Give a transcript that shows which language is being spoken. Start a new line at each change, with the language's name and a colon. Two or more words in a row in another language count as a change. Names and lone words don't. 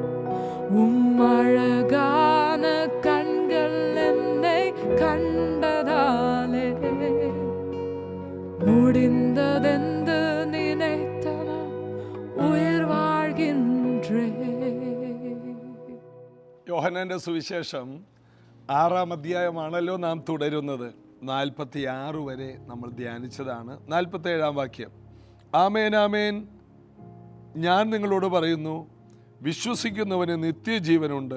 Tamil: அழகான கண்கள் என்னை கண்டதாலே முடிந்ததென்று நினைத்த நான் உயிர் வாழ்கின்றேன்.
Malayalam: യോഹന്നാന്റെ സുവിശേഷം 6-ാം അധ്യായമാണല്ലോ നാം തുടരുന്നത്. 46 വരെ നമ്മൾ ധ്യാനിച്ചതാണ്. 47-ാം വാക്യം, ആമേൻ ആമേൻ ഞാൻ നിങ്ങളോട് പറയുന്നു, വിശ്വസിക്കുന്നവന് നിത്യജീവനുണ്ട്.